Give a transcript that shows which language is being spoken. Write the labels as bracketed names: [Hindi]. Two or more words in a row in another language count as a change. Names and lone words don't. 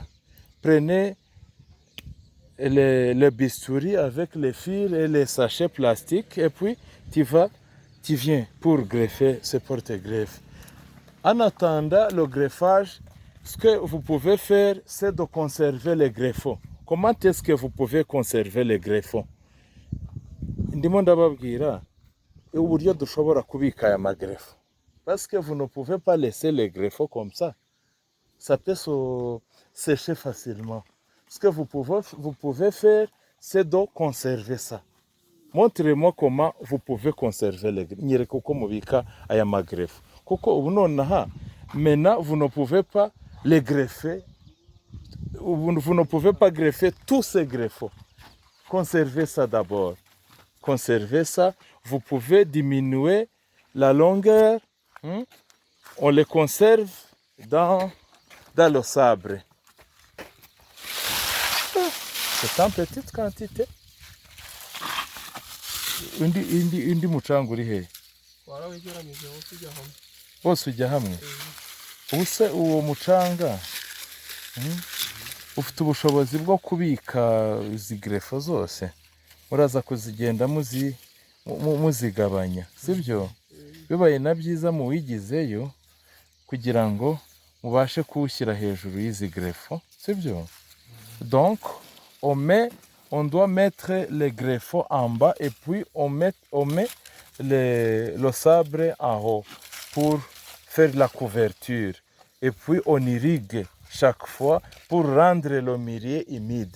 [French] Prenez le bistouri avec les fils et les sachets plastiques et puis tu viens pour greffer ce porte-greffe. En attendant le greffage, ce que vous pouvez faire, c'est de conserver les greffons. Comment est-ce que vous pouvez conserver les greffons? [Kinyarwanda] Ndimo ndababwira uburyo dushobora kubika aya magreffo. [French] Parce que vous ne pouvez pas laisser les greffons comme ça. Ça peut se sécher facilement. Ce que vous pouvez faire, c'est de conserver ça. Montrez-moi comment vous pouvez conserver les greffes. [Kinyarwanda] Nyereka uko mubika aya magreffo. Kuko ubu nonaha, [French] maintenant vous ne pouvez pas les greffer. Vous ne pouvez pas greffer tous ces greffons. Conservez ça d'abord. Conservez ça. Vous pouvez diminuer la longueur. On les conserve dans le sabre. C'est en petite quantité. [Kinyarwanda] Indi mucanga uri he? Bose ujya hamwe. Ubuse uwo mucanga ufite ubushobozi bwo kubika izi greffo zose. Muraza kuzigenda muzigabanya, sibyo? Bibaye na byiza mu wigizeyo kugira ngo mubashe kuwushyira hejuru y'izi greffo, sibyo? [French] Donc on doit mettre les greffons en bas et puis on met le sabre en haut pour faire la couverture. Et puis on irrigue chaque fois pour rendre le milieu humide.